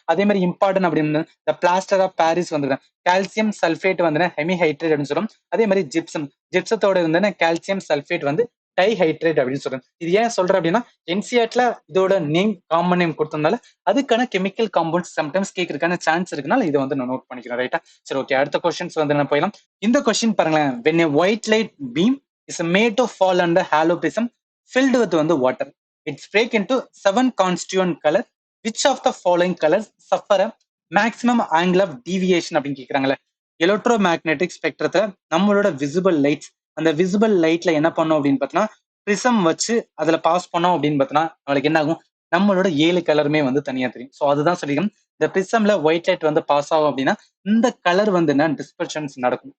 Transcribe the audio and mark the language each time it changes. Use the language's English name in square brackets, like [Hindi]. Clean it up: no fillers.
[Tamil] அதே மாதிரி இம்பார்ட்டன்ட் அப்படின்னு இந்த பிளாஸ்டர் ஆஃப் பாரிஸ் வந்து கால்சியம் சல்ஃபேட் வந்து ஹெமிஹைட்ரேட் அப்படின்னு சொல்லுவோம். அதே மாதிரி ஜிப்சத்தோட வந்து கால்சியம் சல்ஃபேட் வந்து டைஹைட்ரேட் அப்படின்னு சொல்றேன். இது ஏன் சொல்றேன் அப்படின்னா என்சிஆர்ட்ல இதோட நேம் காமன் நேம் கொடுத்ததுனால அதுக்கான கெமிக்கல் காம்பவுண்ட்ஸ் சம்டைம்ஸ் கேட்கறதுக்கான சான்ஸ் இருக்குனால இதை வந்து நான் நோட் பண்ணிக்கிறேன், ரைட்டா? சரி, ஓகே, அடுத்த கொஸ்டின்ஸ் வந்து என்ன போயிடலாம். இந்த கொஸ்டின் பாருங்களேன், [English] when a white light beam is made to fall under hollow prism filled with வந்து water, it's break into 7 constituent color, which of the following colors suffer a maximum angle of deviation [Tamil] அப்படின்னு கேக்குறாங்களே. Electro magnetic ஸ்பெக்ட்ரத்துல நம்மளோட visible lights, அந்த visible லைட்ல என்ன பண்ணும் அப்படின்னு பார்த்தோம்னா prism வச்சு அதுல பாஸ் பண்ணோம் அப்படின்னு பார்த்தோம்னா நம்மளுக்கு என்ன ஆகும்? நம்மளோட 7 கலருமே வந்து தனியா தெரியும். ஸோ அதுதான் சொல்லிக்கணும். இந்த பிரிசம்ல ஒயிட் லைட் வந்து பாஸ் ஆகும் அப்படின்னா இந்த கலர் வந்து என்ன டிஸ்பர்ஷன்ஸ் நடக்கும்.